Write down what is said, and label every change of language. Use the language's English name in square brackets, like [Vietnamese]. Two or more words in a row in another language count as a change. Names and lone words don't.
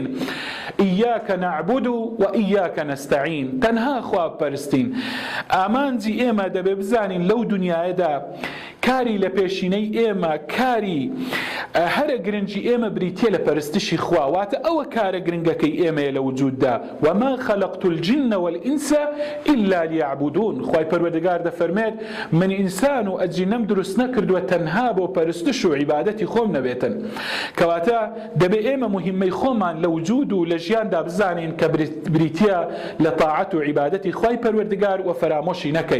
[Arabic] ئیاکە نەعبود و ئیاکە نەستەعین، [Central Kurdish] تەنها خوا بپەرستین. ئامانجی ئێمە دەبێ بزانین لەو دنیایەدا کاری لە پێشینەی ئێمە کاری هەرە گرنگی ئێمە بریتیە لە پەرستشی خوا، واتە ئەوە کارە گرنگەکەی ئێمەیە لە وجوددا. [Arabic] وما خلقت الجن والإنس إلا ليعبدون. [Central Kurdish] خوای پەروەردگار دەفەرمێت من ئینسان و ئەجینەم دروست نەکردووە تەنها بۆ پەرستش و عیبادەتی خۆم نەبێتن. کەواتە دەبێ ئێمە مهمەی خۆمان لە وجود و لە ژیاندا بزانین کە بریتیە لە طاعەت و عیبادەتی خوای پەروەردگار و فەرامۆشی نەکەین.